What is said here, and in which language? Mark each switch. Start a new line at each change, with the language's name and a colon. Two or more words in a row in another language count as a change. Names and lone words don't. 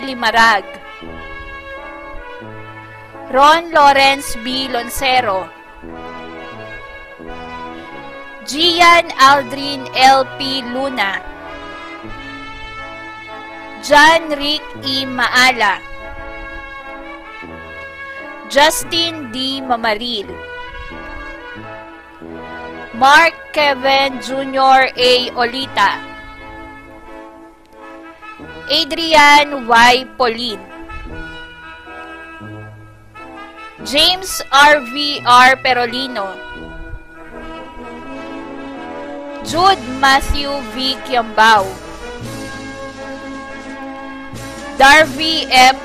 English: Limarag, Ron Lawrence B. Loncero, Gian Aldrin L. P. Luna, John Rick E. Maala, Justin D. Mamaril, Mark Kevin Jr. A. Olita, Adrian Y. Polin, James R. V. R. Perolino, Jude Matthew V. Kiambao, Darby F.